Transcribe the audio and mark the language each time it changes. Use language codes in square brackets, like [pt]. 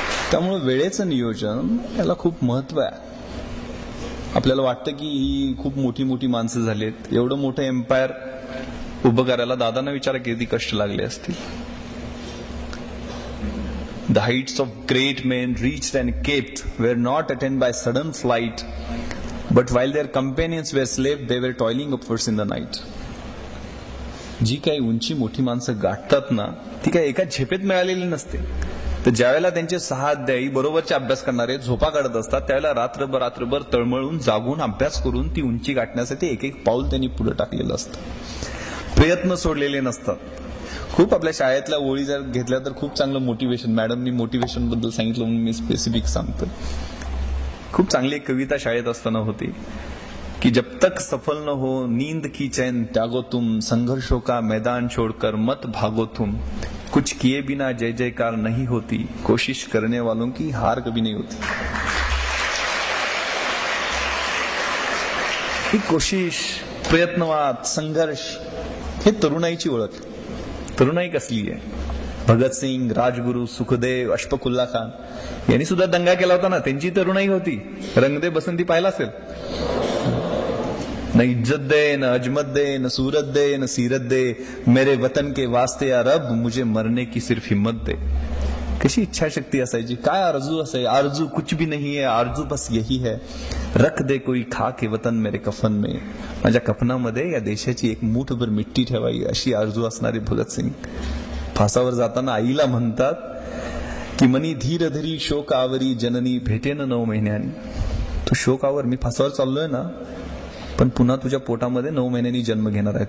[mr] त्यामुळे वेळेचं नियोजन याला खूप महत्व आहे. आपल्याला वाटतं की ही खूप मोठी मोठी माणसं झालीत, एवढं मोठं एम्पायर उभं करायला दादांना विचारा किती कष्ट लागले असतील. [en] The heights of great men reached and kept were not attained by sudden flight, but while their companions were asleep, they were toiling upwards in the night. [mr] जी काही उंची मोठी माणसं गाठतात ना, ती काही एका झेपेत मिळालेली नसते. तर ज्यावेळेला त्यांचे 6 अध्यायी बरोबरचे अभ्यास करणारे झोपा काढत असतात, त्यावेळेला रात्रभर तळमळून जागून अभ्यास करून ती उंची गाठण्यासाठी एक पाऊल त्यांनी पुढे टाकलेलं असतं. प्रयत्न सोडलेले नसतात. खूप आपल्या शाळेतल्या ओळी जर घेतल्या तर खूप चांगलं मोटिवेशन, मॅडमनी मोटिवेशन बद्दल सांगितलं म्हणून मी स्पेसिफिक सांगतो. खूप चांगली एक कविता शाळेत असताना होती [hi] कि जब तक सफल न हो नींद की चैन त्यागो तुम, संघर्षों का मैदान छोड़कर मत भागो तुम, कुछ किए बिना जय जयकार नहीं होती, कोशिश करने वालों की हार कभी नहीं होती. [mr] ही कोशिश, प्रयत्नवाद, संघर्ष, हे तरुणाईची ओळख. तरुणाई कसली आहे? भगतसिंग, राजगुरू, सुखदेव, अशफाकुल्ला खान यांनी सुद्धा दंगा केला होता ना, त्यांची तरुणाई होती. रंगदे बसंती पाहिला असेल. [hi] न इज्जत दे, न अजमत दे, न सूरत दे, न सीरत दे, मेरे वतन के वास्ते या रब मुझे मरने की सिर्फ हिम्मत दे. [mr] कशी इच्छाशक्ती असायची, काय आरजू असायची. [hi] आरजू कुछ भी नहीं है, आरजू बस यही है, रख दे कोई खा के वतन मेरे कफन में. [mr] माझ्या कफनामध्ये या देशाची एक मूठभर मिट्टी ठेवावी अशी आरजू असणारे भगतसिंग फासावर जाताना आईला म्हणतात की मनी धीर धरी शोकावरी जननी भेटेन 9 महिन्यांनी. तू शोकावर, मी फासावर चाललोय ना, पण पुन्हा तुझ्या पोटामध्ये 9 महिन्यांनी जन्म घेणार आहे.